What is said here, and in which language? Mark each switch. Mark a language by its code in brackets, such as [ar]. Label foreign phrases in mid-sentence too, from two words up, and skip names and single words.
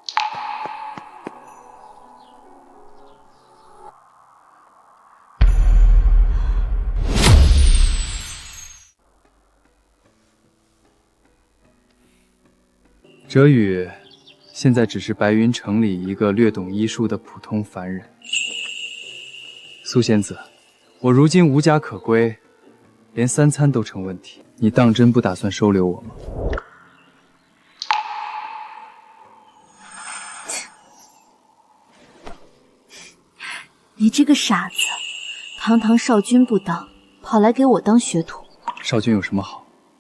[zh] 哲宇现在只是白云城里一个略懂医术的普通凡人。苏仙子，我如今无家可归，连3餐都成問題，你當真不打算收留我嗎？你這個傻子，堂堂少君不當，跑來給我當學徒。少君有什麼好？